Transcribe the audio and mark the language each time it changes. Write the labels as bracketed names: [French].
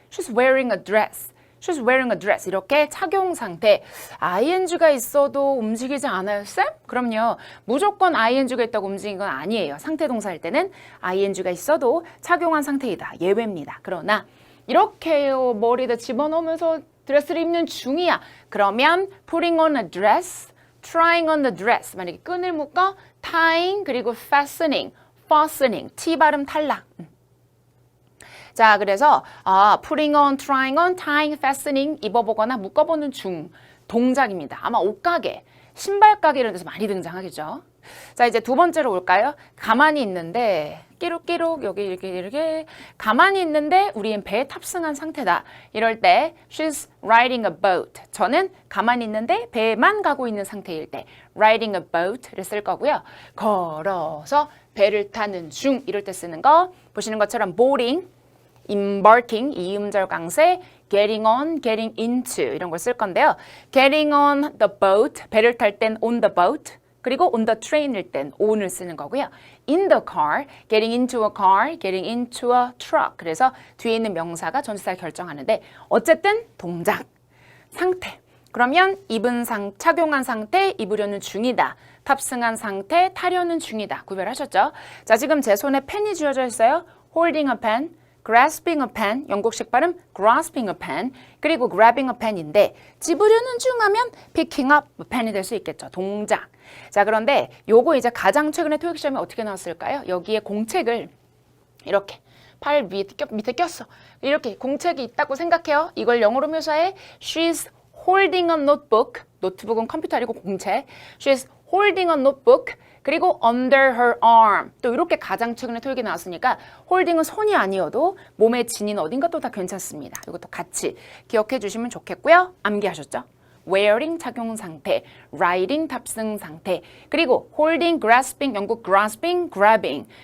[English] She's wearing a dress. She's wearing a dress. [Korean] 이렇게 착용 상태. ing가 있어도 움직이지 않아요, 쌤? 그럼요. 무조건 ing가 있다고 움직이는 건 아니에요. 상태 동사일 때는 ing가 있어도 착용한 상태이다. 예외입니다. 그러나 이렇게 머리에다 집어넣으면서 드레스를 입는 중이야. 그러면 [English] putting on a dress, trying on the dress. [Korean] 만약에 끈을 묶어 tying 그리고 fastening, T 발음 탈락. 자, 그래서 [English] putting on, trying on, [Korean] tying, fastening 입어보거나 묶어보는 중 동작입니다. 아마 옷가게, 신발가게 이런 데서 많이 등장하겠죠. 자, 이제 두 번째로 올까요? 가만히 있는데 끼룩끼룩 여기 이렇게 가만히 있는데 우리는 배에 탑승한 상태다. 이럴 때 [English] she's riding a boat. [Korean] 저는 가만히 있는데 배에만 가고 있는 상태일 때 [English] riding a boat [Korean] 를 쓸 거고요. 걸어서 배를 타는 중 이럴 때 쓰는 거 보시는 것처럼 boarding, embarking, 이음절 강세, [English] getting on, getting into [Korean] 이런 걸 쓸 건데요. [English] getting on the boat, [Korean] 배를 탈 땐 [English] on the boat, 그리고 on the train일 땐 on을 쓰는 거고요. in the car, getting into a car, getting into a truck. [Korean] 그래서 뒤에 있는 명사가 전치사를 결정하는데 어쨌든 동작, 상태. 그러면 착용한 상태, 입으려는 중이다. 탑승한 상태, 타려는 중이다. 구별하셨죠? 자, 지금 제 손에 펜이 쥐어져 있어요. [English] holding a pen, grasping a pen, [Korean] 영국식 발음 [English] grasping a pen, 그리고 grabbing a pen인데 [Korean] 집으려는 중 하면 [English] picking up a pen이 될 수 있겠죠. [Korean] 동작. 자, 그런데 요거 이제 가장 최근에 토익 시험에 어떻게 나왔을까요? 여기에 공책을 이렇게 팔 밑에 꼈어. 이렇게 공책이 있다고 생각해요. 이걸 영어로 묘사해 [English] She's holding a notebook. [Korean] 노트북은 컴퓨터 아니고 공책. [English] She's holding a notebook. [Korean] 그리고 [English] under her arm. [Korean] 또 이렇게 가장 최근에 토익이 나왔으니까 holding은 손이 아니어도 몸에 지닌 어딘가 또 다 괜찮습니다. 이것도 같이 기억해 주시면 좋겠고요. 암기하셨죠? wearing 착용 상태, riding 탑승 상태, 그리고 holding, grasping, 영국 grasping, grabbing.